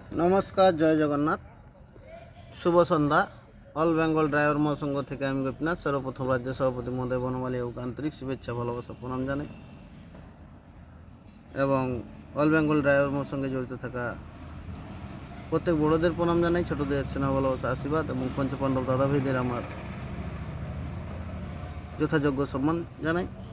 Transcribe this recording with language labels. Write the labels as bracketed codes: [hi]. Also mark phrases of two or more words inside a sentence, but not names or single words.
[bn] নমস্কার জয় জগন্নাথ শুভ সন্ধ্যা অল বেঙ্গল ড্রাইভার মহাসংঘ থেকে আমি গোপীনাথ সর্বপ্রথম রাজ্য সভাপতি মহোদয় বনমালী এবং আন্তরিক শুভেচ্ছা ভালোবাসা প্রণাম জানাই এবং অল বেঙ্গল ড্রাইভার মহাসংঘে জড়িত থাকা প্রত্যেক বড়দের প্রণাম জানাই, ছোটদের স্নেহ ভালোবাসা আশীর্বাদ এবং পঞ্চপাণ্ডব দাদা ভাইদের আমার যথাযোগ্য সম্মান জানাই।